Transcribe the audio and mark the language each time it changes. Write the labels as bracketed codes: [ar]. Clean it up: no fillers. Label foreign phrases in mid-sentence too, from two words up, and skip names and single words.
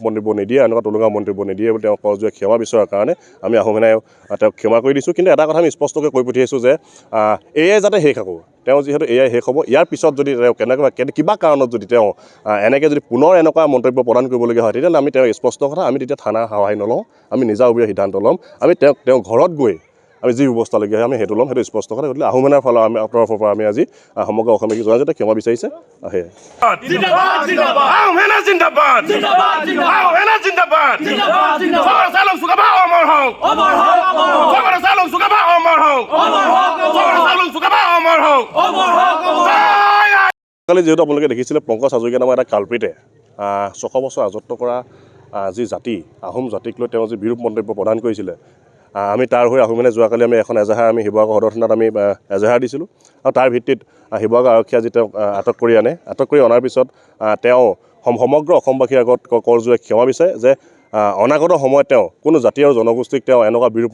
[as] মন্তব্য নিদিয়ে এনেকুৱা তুলুঙা মন্তব্য নিদিয়ে বুলি তেওঁ কৰজোৰে ক্ষমা বিচৰাৰ কাৰণে আমি আহোমে তেওঁক ক্ষমা কৰি দিছোঁ কিন্তু এটা কথা আমি স্পষ্টকৈ কৈ পঠিয়াইছোঁ যে এয়াই যাতে শেষ আকৌ তেওঁ যিহেতু এয়াই শেষ হ'ব ইয়াৰ পিছত যদি তেওঁ কিবা কাৰণত যদি তেওঁ এনেকৈ যদি পুনৰ এনেকুৱা মন্তব্য প্ৰদান কৰিবলগীয়া হয় তেতিয়াহ'লে আমি তেওঁ স্পষ্ট কথা আমি তেতিয়া থানাৰ সহায় নলওঁ আমি নিজাববীয়া সিদ্ধান্ত ল'ম আমি তেওঁ ঘৰত গৈ আমি যি ব্যৱস্থা লগীয়া হয় আমি সেইটো ল'ম সেইটো স্পষ্ট কথা গতিকে আহোমেনাৰ ফালৰ আমি তৰফৰ পৰা আমি আজি সমগ্ৰ অসমীয়া জনজাতিয়ে ক্ষমা বিচাৰিছে [hi] जिंदाबाद जिंदाबाद आओ है ना जिंदाबाद जिंदाबाद जिंदाबाद आओ है ना जिंदाबाद जिंदाबाद जिंदाबाद सबर सालों सुगबा अमर हो अमर हो अमर हो सबर सालों सुगबा अमर हो अमर हो सबर सालों सुगबा अमर हो अमर हो [as] কালি যেহেতু আপোনালোকে দেখিছিলে পংকজ হাজৰিকা নামৰ এটা কালপ্ৰিটে ৬০০ বছৰ ৰাজত্ব কৰা যি জাতি আহোম জাতিক লৈ তেওঁ যি বিৰূপ মন্তব্য প্ৰদান কৰিছিলে আমি তাৰ হৈ আহোমে যোৱাকালি আমি এখন এজাহাৰ আমি শিৱসাগৰ সদৰ থানাত আমি এজাহাৰ দিছিলোঁ আৰু তাৰ ভিত্তিত শিৱসাগৰ আৰক্ষীয়ে যি তেওঁক আটক কৰি আনে আটক কৰি অনাৰ পিছত তেওঁ সমগ্ৰ অসমবাসীৰ আগত কৰজোৰে ক্ষমা বিচাৰে যে অনাগত সময়ত তেওঁ কোনো জাতি আৰু জনগোষ্ঠীক তেওঁ এনেকুৱা বিৰূপ